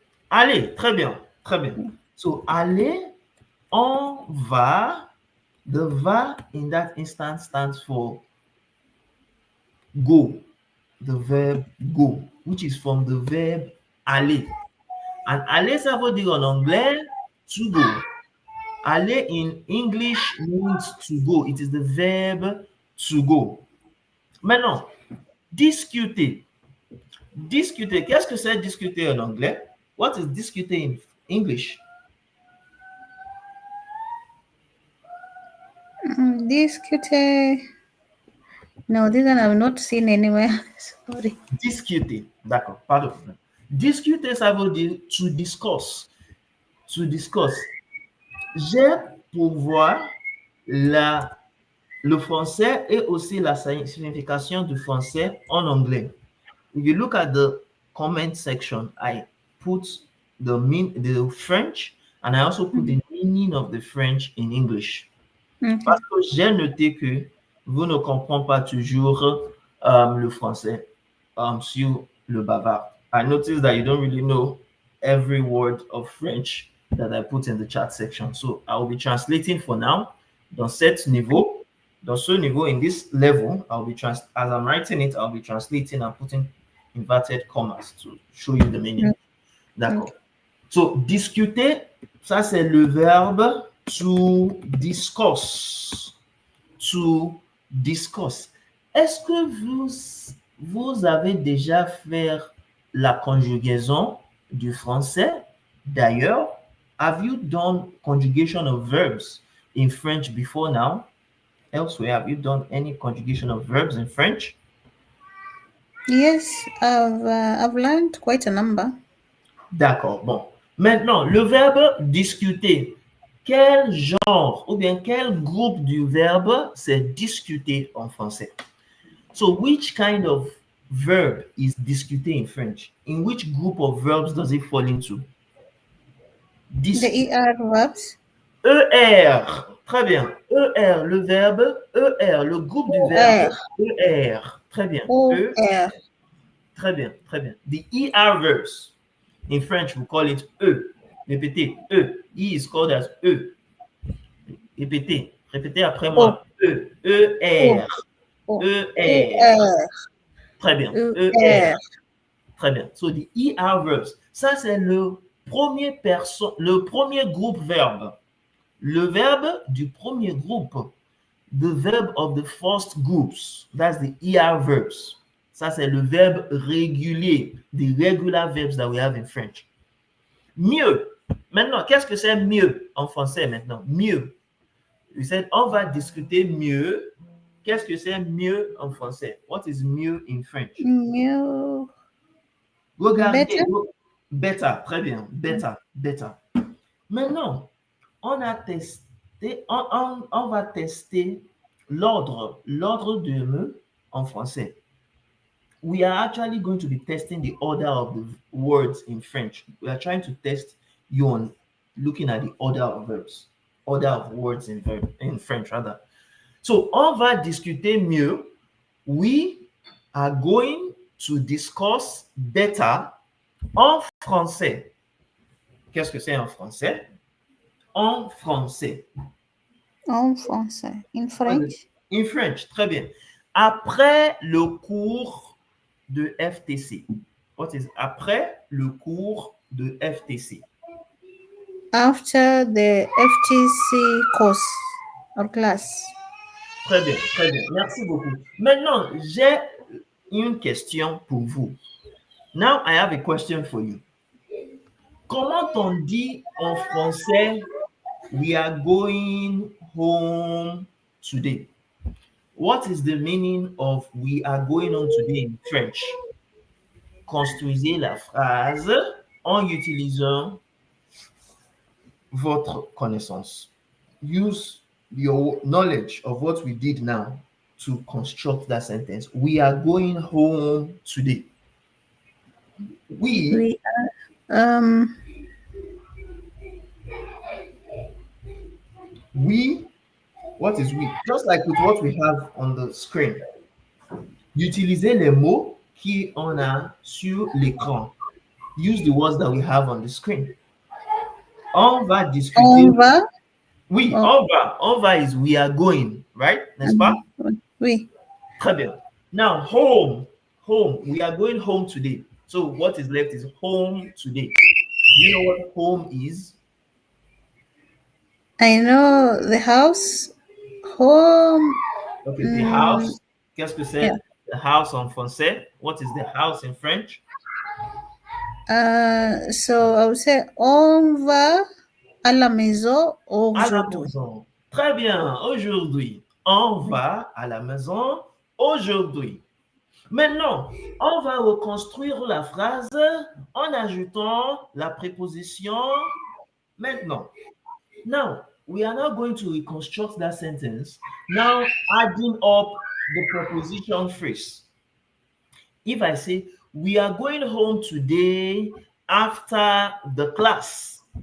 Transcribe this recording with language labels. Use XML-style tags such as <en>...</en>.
<fr>Allez, très bien, très bien. So, aller, on va.</fr> <en>The va in that instance stands for go. The verb go, which is from the verb aller.</en> <fr>And aller, ça veut dire en anglais</fr> <en>to go. Aller in English means to go. It is the verb to go.</en> <fr>Maintenant, discuter. Discuter. Qu'est-ce que c'est discuter en anglais?</fr> <en>What is discuter in English?</en> <fr>Discuter.</fr> <en>No, this one I've not seen anywhere. Sorry.</en> <fr>Discuter. D'accord, pardon. Discuter, ça veut dire</fr> <en>to discuss. To discuss.</en> <fr>J'ai pour voir le français et aussi la signification du français en anglais.</fr> <en>If you look at the comment section, I put the French and I also put the meaning of the French in English. Okay.</en> <fr>Parce que j'ai noté que vous ne comprenez pas toujours le français sur le bavard.</fr> <en>I noticed that you don't really know every word of French that I put in the chat section. So I will be translating for now.</en> <fr>Dans ce niveau,</fr> <en>in this level, as I'm writing it, I'll be translating and putting inverted commas to show you the meaning.</en> <fr>D'accord. So, discuter, ça c'est le verbe</fr> <en>to discuss. To discuss.</en> <fr>Est-ce que vous avez déjà fait la conjugaison du français? D'ailleurs,</fr> <en>have you done conjugation of verbs in French before now? Elsewhere, have you done any conjugation of verbs in French? Yes, I've learned quite a number.</en> <fr>D'accord, bon. Maintenant, le verbe discuter. Quel genre ou bien quel groupe du verbe c'est discuter en français?</fr> <en>So, which kind of verb is discuter in French? In which group of verbs does it fall into? The ER verbs.</en> <fr>ER. Très bien. ER, le verbe ER, le groupe du verbe ER. Très bien. OR. Très bien, très bien.</fr> <en>The ER verbs. In French, we call it E.</en> <fr>Répétez,</fr> <en>E. E is called as E.</en> <fr>Répétez, répétez après moi. E, E-R. E-R. Très bien. E-R. Très bien.</fr> <en>So, the ER verbs.</en> <fr>Ça, c'est le premier groupe verbe. Le verbe du premier groupe.</fr> <en>The verb of the first groups. That's the ER verbs.</en> <fr>Ça, c'est le verbe régulier.</fr> <en>The regular verbs that we have in French.</en> <fr>Mieux. Maintenant, qu'est-ce que c'est mieux en français maintenant? Mieux.</fr> <en>You said,</en> <fr>on va discuter mieux. Qu'est-ce que c'est mieux en français?</fr> <en>What is mieux in French?</en> <fr>Mieux. Regardez.</fr> <en>Better.</en> <fr>Très bien. Better. Better. Maintenant, on a testé, on va tester l'ordre de mots en français.</fr> <en>We are actually going to be testing the order of the words in French. We are trying to test you on looking at the order of verbs, order of words in French rather. So,</en> <fr>on va discuter mieux.</fr> <en>We are going to discuss better</en> <fr>en français. Qu'est-ce que c'est en français? En français. En français.</fr> <en>In French? In French,</en> <fr>très bien. Après le cours de FTC.</fr> <en>What is après le cours de FTC? After the FTC course or class.</en> <fr>Très bien, très bien. Merci beaucoup. Maintenant, j'ai une question pour vous.</fr> <en>Now, I have a question for you.</en> <fr>Comment on dit en français</fr> <en>we are going home today? What is the meaning of we are going home today in French?</en> <fr>Construisez la phrase en utilisant votre connaissance.</fr> <en>Use your knowledge of what we did now to construct that sentence. We are going home today. We are, we, what is we? Just like with what we have on the screen.</en> <fr>Utilisez les mots qui on a sur l'écran.</fr> <en>Use the words that we have on the screen.</en> <fr>On va discuter. on va. Oui, Oh. on va</fr> <en>is we are going, right?</en> <fr>N'est-ce pas? Oui. Très bien.</fr> <en>Now, home, we are going home today. So what is left is home today. You know what home is? I know the house. Home. Okay, the house.</en> <fr>Qu'est-ce que c'est?</fr> <en>Yeah. The house</en> <fr>en français.</fr> <en>What is the house in French? So I would say</en> <fr>on va à la maison À la aujourd'hui. maison. Très bien. Aujourd'hui, on va à la maison aujourd'hui. Maintenant, on va reconstruire la phrase en ajoutant la préposition maintenant.</fr> <en>Now, we are now going to reconstruct that sentence, now adding up the preposition phrase. If I say, we are going home today after the class.</en>